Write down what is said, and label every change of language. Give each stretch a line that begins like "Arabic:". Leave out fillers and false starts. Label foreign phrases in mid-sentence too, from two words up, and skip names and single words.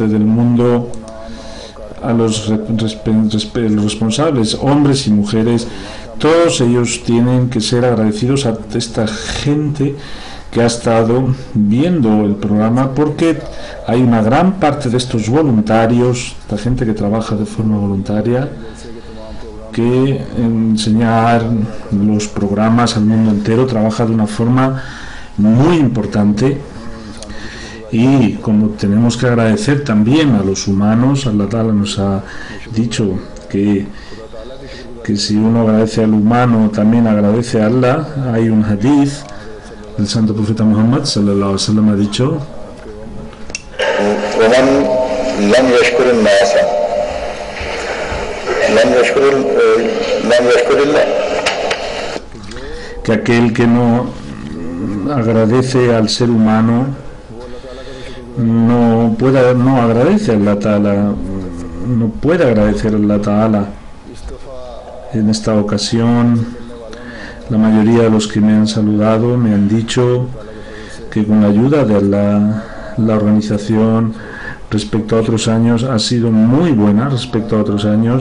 Spanish: del mundo, a los responsables, hombres y mujeres, todos ellos tienen que ser agradecidos a esta gente que ha estado viendo el programa, porque hay una gran parte de estos voluntarios, la gente que trabaja de forma voluntaria, que enseñar los programas al mundo entero, trabaja de una forma muy importante. Y como tenemos que agradecer también a los humanos,
Arabic: الله تعالى
Spanish: nos ha dicho que si uno agradece al humano, también agradece a Allah. Hay un hadith El santo profeta Muhammad
Arabic: صلى الله عليه وسلم
Spanish: ha dicho:
Arabic: ومن لم يشكر الناس لم يشكر الله.
Spanish: Que aquel que no agradece al ser humano no agradece a
Arabic: الله تعالى,
Spanish: no puede agradecer a
Arabic: الله تعالى.
Spanish: En esta ocasión, la mayoría de los que me han saludado me han dicho que con la ayuda de Allah, la organización respecto a otros años ha sido muy buena respecto a otros años.